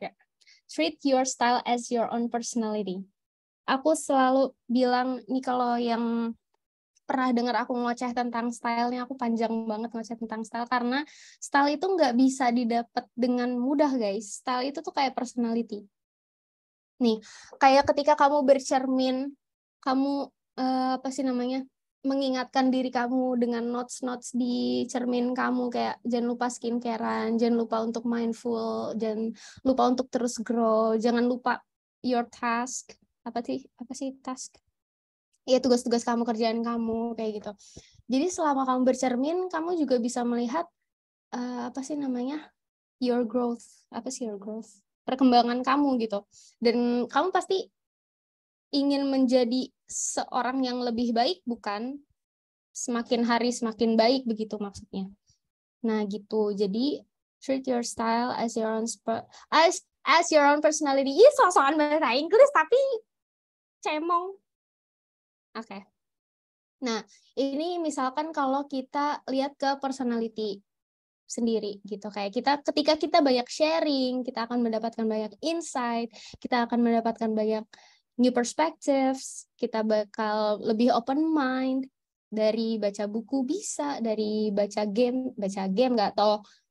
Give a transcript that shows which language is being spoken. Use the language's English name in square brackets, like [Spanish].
[English] Kayak, treat your style as your own personality. [Indonesian] Aku selalu bilang, nih kalau yang pernah dengar aku ngoceh tentang style-nya, aku panjang banget ngoceh tentang style, karena style itu nggak bisa didapat dengan mudah, guys. Style itu tuh kayak personality. Nih, kayak ketika kamu bercermin, kamu apa sih namanya, mengingatkan diri kamu dengan notes-notes di cermin kamu, kayak jangan lupa skincarean, jangan lupa untuk mindful, jangan lupa untuk terus grow, jangan lupa [English] your task. [Indonesian] Apa sih task? Ya, tugas-tugas kamu, kerjaan kamu, kayak gitu. Jadi selama kamu bercermin, kamu juga bisa melihat apa sih namanya, [English] your growth. [Indonesian] Apa sih your growth? Perkembangan kamu gitu. Dan kamu pasti ingin menjadi seorang yang lebih baik, bukan? Semakin hari semakin baik, begitu maksudnya. Nah, gitu. Jadi [English] treat your style as your own as your own personality. [Indonesian] Ih, soal-soal bahasa Inggris tapi cemong. Oke. Nah, ini misalkan kalau kita lihat ke personality sendiri gitu, kayak ketika kita banyak sharing, kita akan mendapatkan banyak insight, kita akan mendapatkan banyak new perspectives, kita bakal lebih open mind dari baca buku, bisa dari baca game nggak, atau